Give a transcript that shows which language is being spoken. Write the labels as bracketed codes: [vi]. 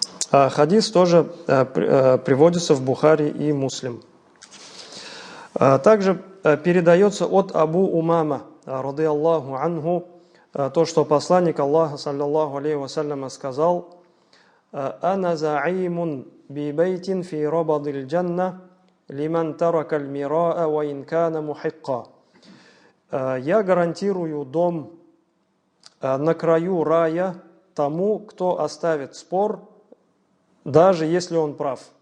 [ru] Хадис тоже приводится в Бухари и Муслим. Также передается от Абу Умама, радийаллаху анху, то, что посланник Аллаха, саллаллаху алейхи вассалям, сказал: [ar] «Ана заимун би бейтин фи рабадил джанна لمن ترك المراء وإن كان محقا. [ru] Я гарантирую дом на краю рая тому, кто оставит спор, даже если он прав.